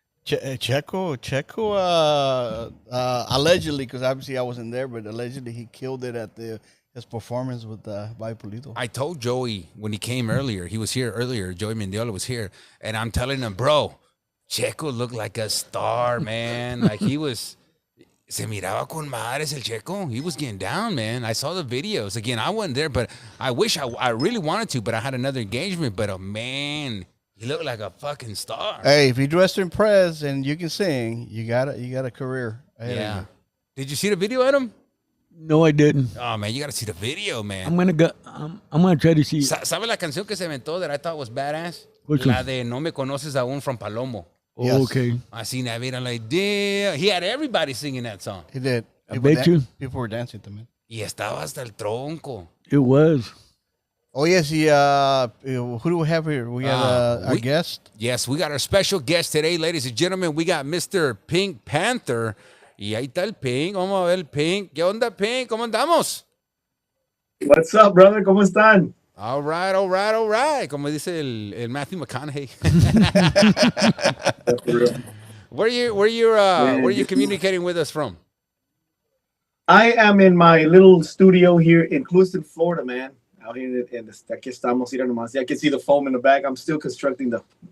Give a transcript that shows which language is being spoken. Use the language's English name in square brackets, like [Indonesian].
[English] Checo, allegedly, because obviously I wasn't there, but allegedly he killed it at his performance with Bipolito. I told Joey when he came earlier, he was here earlier, Joey Mendiola was here, and I'm telling him, bro, Checo looked like a star, man. Like he was, [Spanish] se miraba con madres el Checo. [English] He was getting down, man. I saw the videos. Again, I wasn't there, but I wish I really wanted to, but I had another engagement. But, man, he looked like a fucking star. Hey, if you dress to impress and you can sing, you got a career ahead of you. Did you see the video, Adam? No, I didn't. Oh, man, you got to see the video, man. I'm gonna go. I'm gonna try to see. [Spanish] ¿Sabe la canción que se inventó [English] that I thought was badass? Which [Spanish] La [English] one? [Spanish] de No Me Conoces Aún from Palomo. [English] Oh, Yes. okay. I seen that video. I'm like, damn. He had everybody singing that song. He did. I bet you. People were dancing to me. [Spanish] Y estaba hasta el tronco. [English] It was. Oh yes, who do we have here? We got our guest. Yes, we got our special guest today, ladies and gentlemen. We got Mr. Pink Panther. [Spanish] Y ahí está el Pink. Vamos a ver el Pink. ¿Qué onda, Pink? ¿Cómo andamos? [English] What's up, brother? [Spanish] ¿Cómo están? [English] All right. [Spanish] Como dice el Matthew McConaughey. [English] Where you communicating with us from? I am in my little studio here in Clueston, Florida, man. Out here in [Spanish] aquí estamos, mira nomás. [English] I can see the foam in the back. I'm still constructing the.